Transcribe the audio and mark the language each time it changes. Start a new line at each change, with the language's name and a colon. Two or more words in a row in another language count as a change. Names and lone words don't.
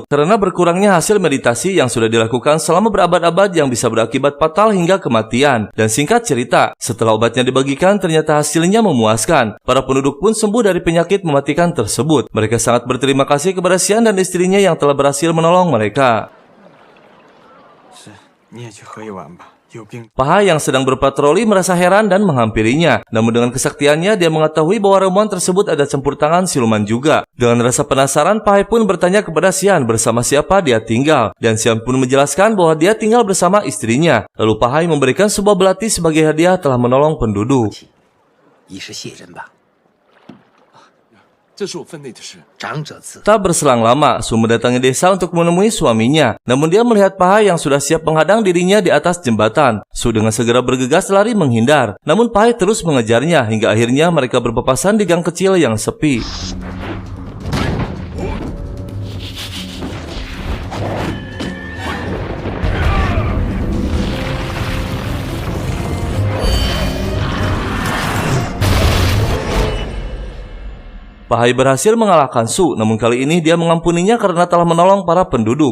Indonesian: Karena berkurangnya hasil meditasi yang sudah dilakukan selama berabad-abad yang bisa berakibat fatal hingga kematian. Dan singkat cerita, setelah obatnya dibagikan ternyata hasilnya memuaskan. Para penduduk pun sembuh dari penyakit mematikan tersebut. Mereka sangat berterima kasih kepada Xian dan istrinya yang telah berhasil menolong mereka.
Chinese: 是，你也去喝一碗吧。
Indonesian: Pahai yang sedang berpatroli merasa heran dan menghampirinya. Namun dengan kesaktiannya dia mengetahui bahwa ramuan tersebut ada campur tangan siluman juga. Dengan rasa penasaran, Pahai pun bertanya kepada Xian bersama siapa dia tinggal. Dan Xian pun menjelaskan bahwa dia tinggal bersama istrinya. Lalu Pahai memberikan sebuah belati sebagai hadiah telah menolong penduduk.
Chinese: 以示谢人吧。这是我分内的事。长者赐。
Indonesian: Tak berselang lama, Su mendatangi desa untuk menemui suaminya. Namun dia melihat Pahai yang sudah siap menghadang dirinya di atas jembatan. Su dengan segera bergegas lari menghindar. Namun Pahai terus mengejarnya hingga akhirnya mereka berpapasan di gang kecil yang sepi. Pahai berhasil mengalahkan Su, namun kali ini dia mengampuninya karena telah menolong para penduduk.